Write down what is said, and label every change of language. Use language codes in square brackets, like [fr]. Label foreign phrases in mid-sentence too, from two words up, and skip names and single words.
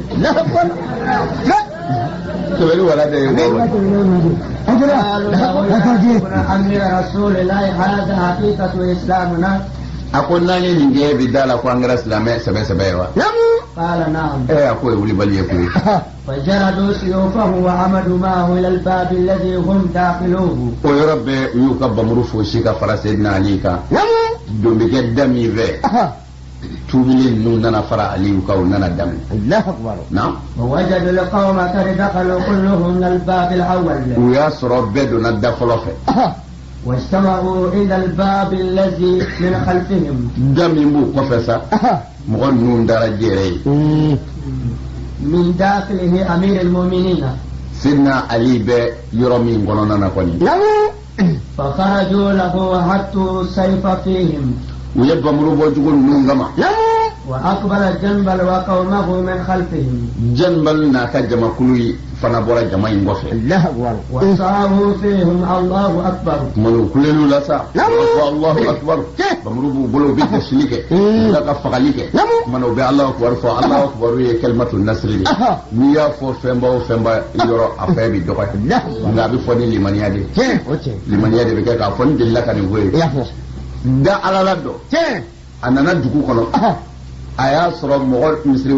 [bm] kɛmɛli wala de ye a ko n'an ye nin kɛ bi da la ko an kɛra silamɛ sɛbɛ ye wa a ko ye wulibali ye koyi [ar] فجردوا سيوفه وعمدوا معه إلى الباب الذي هم داخلوه [bm] o yɔrɔ bɛɛ u y'u ka bamuru fosi ka fara Seydina Ali kan don bɛ kɛ da min fɛ tubili ninnu nana fara Aliyu kan u nana daminɛ [ar] الله أكبر [bm] na [ar] ووجدوا القوم قد دخلوا كلهم من الباب الأول [bm] u y'a sɔrɔ bɛɛ donna da fɔlɔ fɛ [ar] واجتمعوا إلى الباب الذي من خلفهم [bm] da min b'u kɔfɛ sa mɔgɔ ninnu dara jɛrɛ ye [ar] من داخله أمير المؤمنين [bm] Seydina Ali bɛ yɔrɔ min kɔnɔna na kɔni [ar] فخرجوا له وحطوا السيف فيهم [bm] u ye bamuru bɔcogo ninnu kama [ar] وأقبل جنبل وقومه من خلفهم [bm] Janbal n'a ka jamakulu fana bɔra jama in kɔfɛ [ar] الله أكبر وصاروا فيهم الله أكبر [bm] kumanu kulelu la sa fɔ [ar] الله أكبر [bm] bamuru b'u bolo u bɛ tasili kɛ u bɛ ka fagali kɛ kumana u bɛ [ar] الله أكبر [bm] fɔ [ar] الله أكبر [bm] ye kalimatu nasiri de n'i y'a fɔ fɛnba o fɛnba yɔrɔ a fɛn bɛ dɔgɔya nka a bɛ fɔ ni limaniya de limaniya de bɛ kɛ k'a fɔ ni delila ka nin fɔ ye da Ala la dɔ a nana dugu kɔnɔ a y'a sɔrɔ mɔgɔ misiri